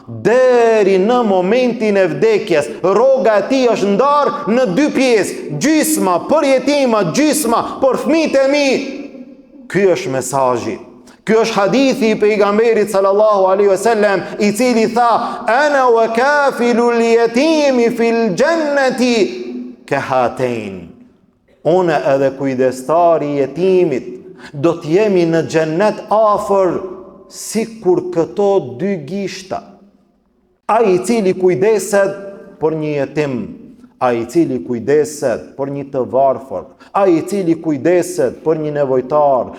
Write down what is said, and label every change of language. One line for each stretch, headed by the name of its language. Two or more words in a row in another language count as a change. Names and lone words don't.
Albanian: Deri në momentin e vdekjes, rroga e tij është ndarë në 2 pjesë. Gjysma për jetima, gjysma për fëmijët e mi. Ky është mesazhi. Ky është hadithi i pejgamberit
Arabic: صلى الله عليه وسلم,
Albanian: i cili tha:
Arabic: "أنا وكافل اليتيم في الجنة كهاتين."
Albanian: Unë edhe kujdestari i jetimit do të jemi në xhennet afër si kur këto 2 gishta. Ai i cili kujdeset për një jetim, ai i cili kujdeset për një të varfër, ai i cili kujdeset për një nevojtar.